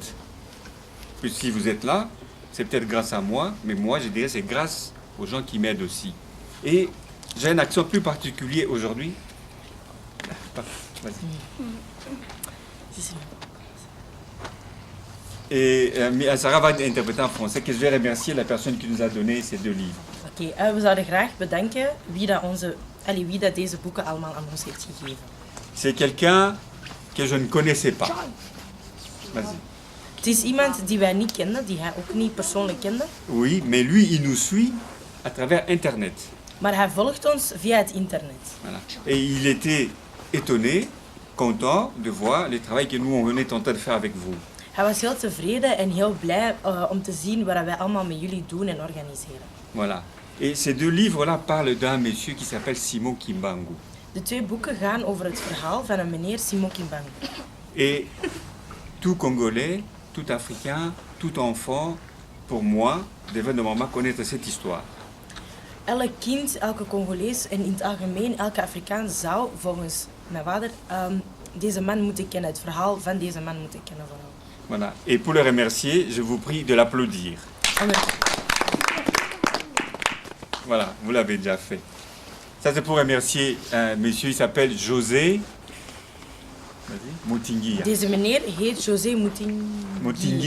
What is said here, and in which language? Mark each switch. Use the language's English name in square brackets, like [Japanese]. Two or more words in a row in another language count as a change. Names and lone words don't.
[French] Puis si vous êtes là, c'est peut-être grâce à moi, mais moi, je dirais c'est grâce aux gens qui m'aident aussi. Et j'ai un accent plus particulier aujourd'hui. Vas-y. Et Sarah va interpréter en français que je vais remercier la personne qui nous a donné ces 2 livres. [Dutch] Oké, we zouden graag bedanken wie dat deze boeken allemaal aan ons heeft gegeven. [French] C'est quelqu'un que je ne connaissais pas. Vas-y. [Dutch] Het is iemand die wij niet kenden, die hij ook niet persoonlijk kende, [French] Oui, mais lui, il nous suit à travers Internet. [Dutch] maar hij volgt ons via het internet. [French] Voilà. Et il était étonné, content de voir le travail que nous, on est en train de faire avec vous. [Dutch] Hij was heel tevreden en heel blij om te zien wat wij allemaal met jullie doen en organiseren. [French] Voilà. Et ces 2 livres-là parlent d'un monsieur qui s'appelle Simon Kimbangu. [Dutch] De 2 boeken gaan over het verhaal van een meneer Simon Kimbangu. [French] Et tout Congolais, tout Africain, tout enfant, pour moi, devait normalement connaître cette histoire. [Dutch] Elk kind, elke Congolees en in het algemeen elke Afrikaan zou volgens mijn vader deze man moeten kennen, het verhaal van deze man moeten kennen vooral. [French] Voilà. Et pour le remercier, je vous prie de l'applaudir. Voilà, vous l'avez déjà fait. Ça, c'est pour remercier un monsieur, il s'appelle José Moutinguia. [Dutch] Deze meneer heet José Moutinguia.